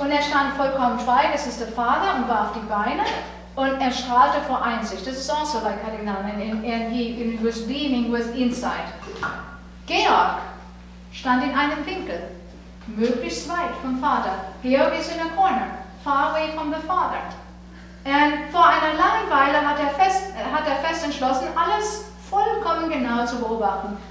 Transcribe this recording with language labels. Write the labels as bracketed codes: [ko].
[de] Und stand vollkommen frei, das ist der Vater, und warf die Beine, und strahlte vor Einsicht. [en] This is also like cutting down, and he was beaming with insight. [de] Georg stand in einem Winkel, möglichst weit vom Vater. [en] Georg is in a corner, far away from the father. [de] Und vor einer langen Weile hat er fest entschlossen, alles vollkommen genau zu beobachten.